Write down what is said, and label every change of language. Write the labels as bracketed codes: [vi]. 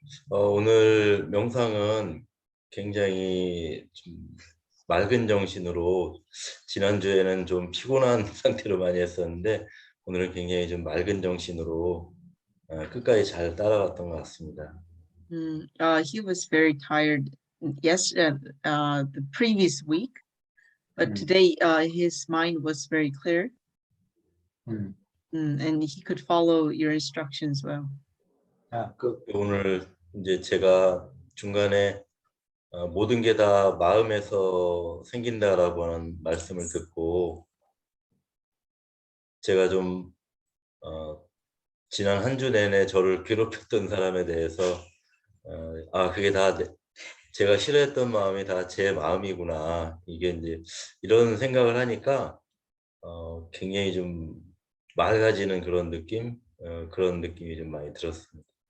[ko] 오늘 명상은 굉장히 좀 맑은 정신으로 지난주에는 좀 피곤한 상태로 많이 했었는데 오늘은 굉장히 좀 맑은 정신으로 끝까지 잘 따라갔던 것 같습니다. [en] He was very tired the previous week, but today his mind was very clear, and he could follow your instructions well. Good. [ko] 오늘 이제 제가 중간에 모든 게 다 마음에서 생긴다라고 하는 말씀을 듣고 제가 좀 지난 한 주 내내 저를 괴롭혔던 사람에 대해서 그게 다 제가 싫어했던 마음이 다 제 마음이구나, 이게 이제 이런 생각을 하니까 굉장히 좀 맑아지는 그런 느낌이 좀 많이 들었습니다.